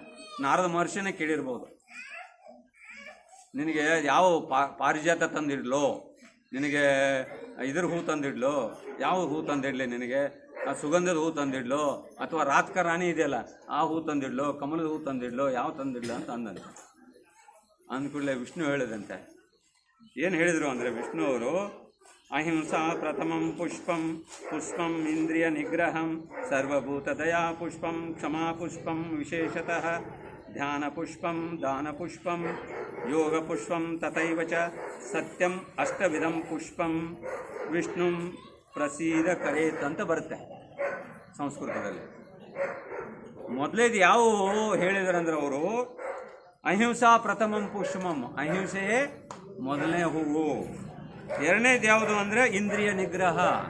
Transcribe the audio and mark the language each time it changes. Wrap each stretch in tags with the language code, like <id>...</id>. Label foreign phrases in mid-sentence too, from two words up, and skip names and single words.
<kn>ನಾರದ ಮಹರ್ಷಿನೇ ಕೇಳಿರ್ಬೋದು, ನಿನಗೆ ಯಾವ ಪಾರಿಜಾತ ತಂದಿಡ್ಲೋ, ನಿನಗೆ ಇದ್ರ ಹೂ ತಂದಿಡ್ಲೋ, ಯಾವ ಹೂ ತಂದಿಡ್ಲಿ ನಿನಗೆ, ಸುಗಂಧದ ಹೂ ತಂದಿಡ್ಲೋ, ಅಥವಾ ರಾತ್ಕ ರಾಣಿ ಇದೆಯಲ್ಲ ಆ ಹೂ ತಂದಿಡ್ಲೋ, ಕಮಲದ ಹೂ ತಂದಿಡ್ಲೋ, ಯಾವ ತಂದಿಡ್ಲೋ ಅಂತ ಅಂದಂತೆ. ಅಂದ್ಕೂಡಲೇ ವಿಷ್ಣು ಹೇಳಿದಂತೆ. ಏನು ಹೇಳಿದರು ಅಂದರೆ, ವಿಷ್ಣು ಅವರು</kn> <sa>ಅಹಿಂಸಾ ಪ್ರಥಮಂ ಪುಷ್ಪಂ ಪುಷ್ಪಂ ಇಂದ್ರಿಯ ನಿಗ್ರಹಂ ಸರ್ವಭೂತ ದಯಾ ಪುಷ್ಪಂ ಕ್ಷಮಾ ಪುಷ್ಪಂ ವಿಶೇಷತಃ ಧ್ಯಾನ ಪುಷ್ಪಂ ದಾನ ಪುಷ್ಪಂ ಯೋಗ ಪುಷ್ಪಂ ತಥೈವ ಚ ಸತ್ಯಂ ಅಷ್ಟವಿಧಂ ಪುಷ್ಪಂ ವಿಷ್ಣುಂ ಪ್ರಸೀದ ಕರೇತ್</sa> <kn>ಅಂತ ಬರುತ್ತೆ ಸಂಸ್ಕೃತದಲ್ಲಿ. ಮೊದಲೇದು ಯಾವ ಹೇಳಿದಾರಂದ್ರೆ ಅವರು,</kn> <sa>ಅಹಿಂಸಾ ಪ್ರಥಮಂ ಪುಷ್ಪಂ,</sa> <kn>ಅಹಿಂಸೆಯೇ ಮೊದಲನೇ ಹೂವು. ಎರಡನೇದು ಯಾವುದು ಅಂದರೆ ಇಂದ್ರಿಯ ನಿಗ್ರಹ.</kn>